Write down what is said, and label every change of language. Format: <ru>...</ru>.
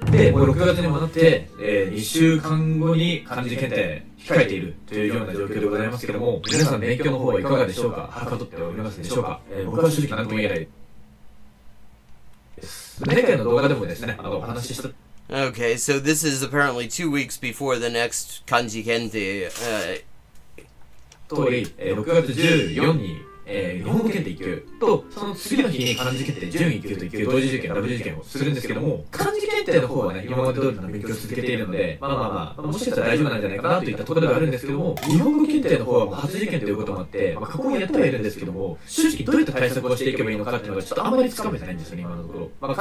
<ja>で、もう6月にもなって、2週間後に漢字検定控えているというような状況でございますけども、皆さん勉強の方はいかがでしょうか。はかどっておりますでしょうか。僕は正直何とも言えない。前回の動画でもですね、お話しした</ja> <en>Okay, so this is apparently 2 weeks before the next kanji kente.</en> <ja>通り、6月14に、日本語検定1級と、その次の日に漢字検定準1級と1級同時受験、ダブル受験をするんですけども、漢字検定の方はね、今まで通りの勉強を続けているので、もしかしたら大丈夫なんじゃないかなといったところではあるんですけども、日本語検定の方はもう初受験ということもあって、過去もやってはいるんですけども、正直どういった対策をしていけばいいのかっていうのがちょっとあんまりつかめてないんですよね、今のところ。</ja>